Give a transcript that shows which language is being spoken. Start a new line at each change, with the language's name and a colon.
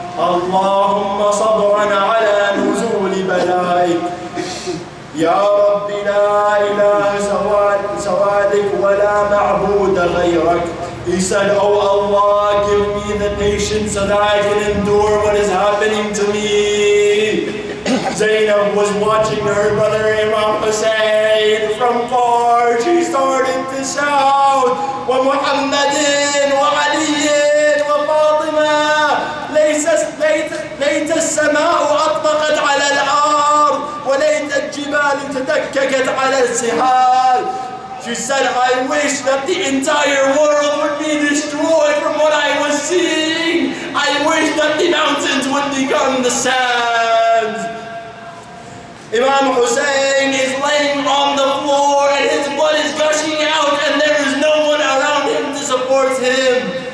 Arabic: اللهم صبرا على نزول بلائك يا رب لا إله سوادك ولا معبود غيرك.
English: He said, Oh Allah, give me the patience so that I can endure what is happening to me. Zainab was watching her brother Imam Hussein from far. She started to shout, Wa Muhammadin wa Aliyin wa Fatima.
Arabic: ليت السماء أطبقت على الأرض وليت الجبال تدككت على السحاب.
English: She said, I wish that the entire world would be destroyed from what I was seeing. I wish that the mountains would become the sands. Imam Hussein is laying on the floor and his blood is gushing out and there is no one around him to support him.